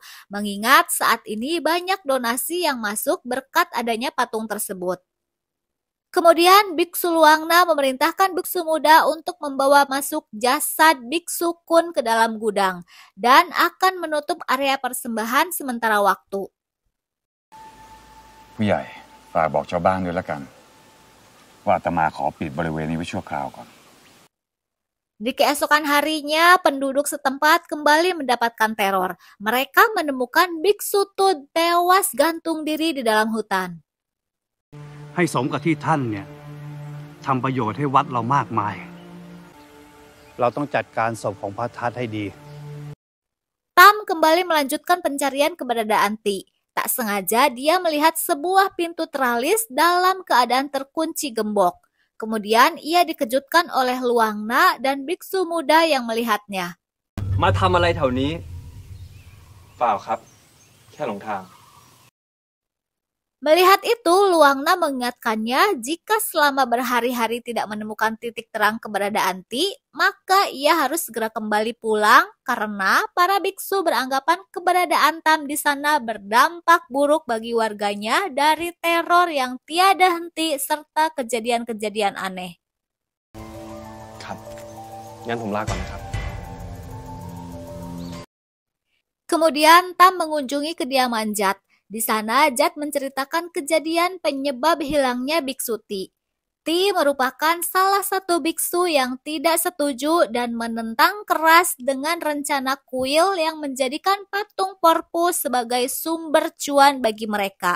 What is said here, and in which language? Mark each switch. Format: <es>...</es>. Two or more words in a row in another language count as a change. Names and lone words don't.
<id>Mengingat saat ini banyak donasi yang masuk berkat adanya patung tersebut. Kemudian Biksu Luangna memerintahkan biksu muda untuk membawa masuk jasad biksu Kun ke dalam gudang dan akan menutup area persembahan sementara waktu.</id> <th>ผู้ใหญ่ฝากบอกชาวบ้านด้วยละกันว่าอาตมาขอปิดบริเวณนี้ไว้ชั่วคราวก่อน</th> <id>Di keesokan harinya, penduduk setempat kembali mendapatkan teror. Mereka menemukan Biksu Tud tewas gantung diri di dalam hutan.</id> <th>ให้สมกับที่ท่านเนี่ยทำประโยชน์ให้วัดเรามากมาย เราต้องจัดการศพของพระทัตให้ดี</th> <id>Tam kembali melanjutkan pencarian keberadaan Ti. Tak sengaja dia melihat sebuah pintu teralis dalam keadaan terkunci gembok. Kemudian ia dikejutkan oleh Luangna dan biksu muda yang melihatnya.</id> <th>มาทำอะไรแถวนี้ เปล่าครับ แค่หลงทาง</th> <id>Melihat itu, Luangna mengingatkannya jika selama berhari-hari tidak menemukan titik terang keberadaan Ti, maka ia harus segera kembali pulang karena para biksu beranggapan keberadaan Tam di sana berdampak buruk bagi warganya dari teror yang tiada henti serta kejadian-kejadian aneh.</id> <th>ครับ งั้นผมลาก่อนนะครับ</th> <id>Kemudian Tam mengunjungi kediaman Jat. Di sana, Jat menceritakan kejadian penyebab hilangnya biksu Ti. Ti merupakan salah satu biksu yang tidak setuju dan menentang keras dengan rencana kuil yang menjadikan patung Porpu sebagai sumber cuan bagi mereka.</id>